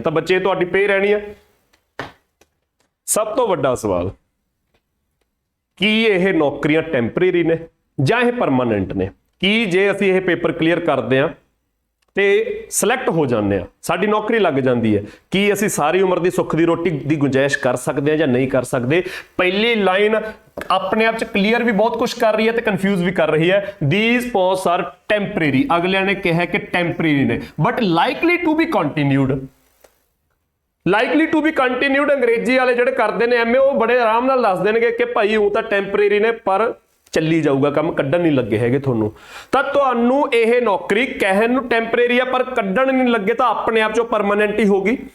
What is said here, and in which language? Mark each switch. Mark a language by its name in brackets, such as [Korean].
[Punjabi] ਤਾਂ ਬੱਚੇ ਤੁਹਾਡੀ ਪੇ ਰਹਿਣੀ ਹੈ। ਸਭ ਤੋਂ ਵੱਡਾ ਸਵਾਲ, ਕੀ ਇਹ ਨੌਕਰੀਆਂ ਟੈਂਪਰੇਰੀ ਨੇ ਜਾਂ ਇਹ ਪਰਮਾਨੈਂਟ ਨੇ? ਕੀ ਜੇ ਅਸੀਂ ਇਹ ਪੇਪਰ ਕਲੀਅਰ ਕਰਦੇ ਹਾਂ ਤੇ ਸਿਲੈਕਟ ਹੋ ਜਾਂਦੇ ਆ, ਸਾਡੀ ਨੌਕਰੀ ਲੱਗ ਜਾਂਦੀ ਹੈ, ਕੀ ਅਸੀਂ ਸਾਰੀ ਉਮਰ ਦੀ ਸੁੱਖ ਦੀ ਰੋਟੀ ਦੀ ਗੁੰਜਾਇਸ਼ ਕਰ ਸਕਦੇ ਹਾਂ ਜਾਂ ਨਹੀਂ ਕਰ ਸਕਦੇ? ਪਹਿਲੀ ਲਾਈਨ ਆਪਣੇ ਆਪ ਚ ਕਲੀਅਰ ਵੀ ਬਹੁਤ ਕੁਝ ਕਰ ਰਹੀ ਹੈ ਤੇ ਕਨਫਿਊਜ਼ ਵੀ ਕਰ ਰਹੀ ਹੈ। [English] these posts are temporary, [Punjabi] ਅਗਲਿਆਂ ਨੇ ਕਿਹਾ ਕਿ ਟੈਂਪਰੇਰੀ ਨੇ, [English] But likely to be continued। Likely to be continued [Punjabi] ਅੰਗਰੇਜ਼ੀ ਵਾਲੇ ਜਿਹੜੇ ਕਰਦੇ ਨੇ ਐਮਏ, ਉਹ ਬੜੇ ਆਰਾਮ ਨਾਲ ਦੱਸ ਦੇਣਗੇ ਕਿ ਭਾਈ ਉਹ ਤਾਂ ਟੈਂਪਰੇਰੀ ਨੇ, ਪਰ ਚੱਲੀ ਜਾਊਗਾ ਕੰਮ, ਕੱਢਣ ਨਹੀਂ ਲੱਗੇ ਹੈਗੇ ਤੁਹਾਨੂੰ। ਤਾਂ ਤੁਹਾਨੂੰ ਇਹ ਨੌਕਰੀ ਕਹਿਣ ਨੂੰ ਟੈਂਪਰੇਰੀ ਆ, ਪਰ ਕੱਢਣ ਨਹੀਂ ਲੱਗੇ ਤਾਂ ਆਪਣੇ ਆਪ ਚੋਂ ਪਰਮਾਨੈਂਟ ਹੀ ਹੋਗੀ।